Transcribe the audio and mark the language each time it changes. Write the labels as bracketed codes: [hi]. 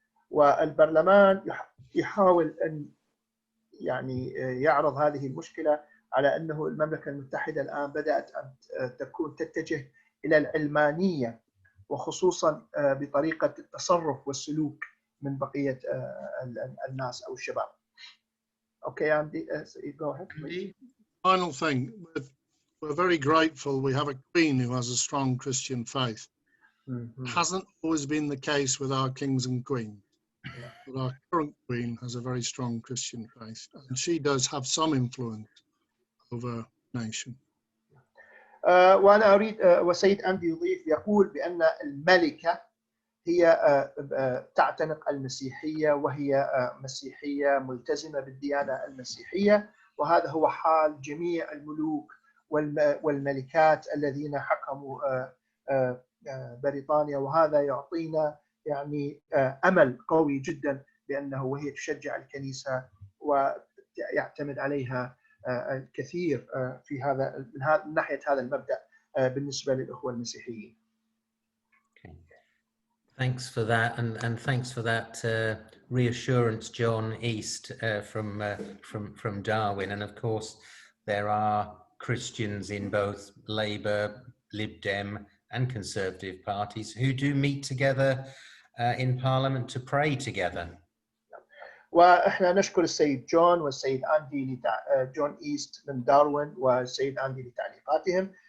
[ar] والبرلمان يحاول أن يعني يعرض هذه المشكلة على أنه المملكة المتحدة الآن بدأت أن تتجه إلى العلمانية، وخصوصا بطريقة التصرف والسلوك من بقية الناس أو الشباب. [en] Okay, Andy, go ahead, please. Final thing, we're very grateful we have a queen who has a strong Christian faith. Hasn't always been the case with our kings and queens, but our current queen has a very strong Christian faith, and she does have some influence over the nation. [ar] وأنا أريد وسيد أندي يضيف، يقول بأن الملكة هي تعتنق المسيحية، وهي مسيحية ملتزمة بالديانة المسيحية، وهذا هو حال جميع الملوك والملكات الذين حكموا بريطانيا، وهذا يعطينا يعني أمل قوي جدا بأنه وهي تشجع الكنيسة ويعتمد عليها الكثير في هذا من ناحية هذا المبدأ بالنسبة للأخوة المسيحيين. [en] Thanks for that, and thanks for that reassurance, John East, from Darwin. And of course, there are Christians in both Labour, Lib Dem, and Conservative parties who do meet together in Parliament to pray together. [ar] واحنا نشكر السيد جون والسيد اندي جون ايست من داروين والسيد اندي لتعليقاتهم.